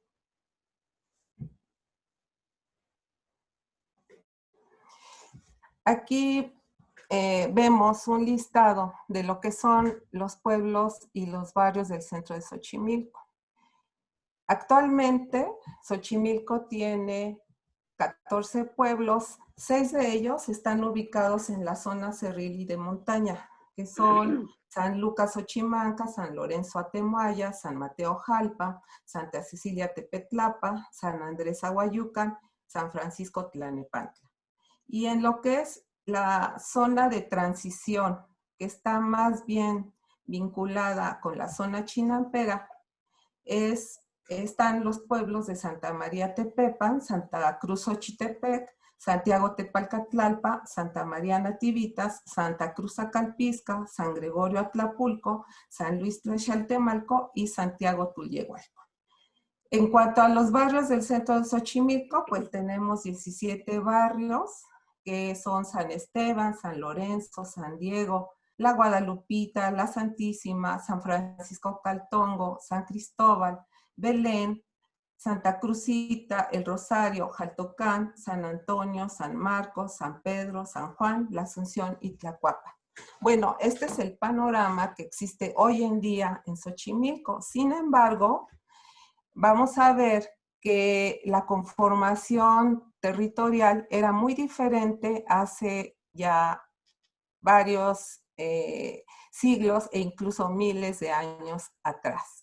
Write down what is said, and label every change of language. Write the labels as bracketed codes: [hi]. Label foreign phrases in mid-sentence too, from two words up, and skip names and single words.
[es] Aquí vemos un listado de lo que son los pueblos y los barrios del centro de Xochimilco. Actualmente, Xochimilco tiene 14 pueblos, 6 de ellos están ubicados en la zona cerril y de montaña, que son San Lucas Xochimanca, San Lorenzo Atemoaya, San Mateo Jalpa, Santa Cecilia Tepetlapa, San Andrés Aguayucan, San Francisco Tlanepantla. Y en lo que es la zona de transición, que está más bien vinculada con la zona chinampera, están los pueblos de Santa María Tepepan, Santa Cruz Xochitepec, Santiago Tepalcatlalpa, Santa María Nativitas, Santa Cruz Acalpisca, San Gregorio Atlapulco, San Luis Tlaxaltemalco y Santiago Tulyehualco. En cuanto a los barrios del centro de Xochimilco, pues tenemos 17 barrios, que son San Esteban, San Lorenzo, San Diego, La Guadalupita, La Santísima, San Francisco Caltongo, San Cristóbal, Belén, Santa Cruzita, El Rosario, Jaltocán, San Antonio, San Marcos, San Pedro, San Juan, La Asunción y Tlacuapa. Bueno, este es el panorama que existe hoy en día en Xochimilco. Sin embargo, vamos a ver que la conformación territorial era muy diferente hace ya varios siglos e incluso miles de años atrás.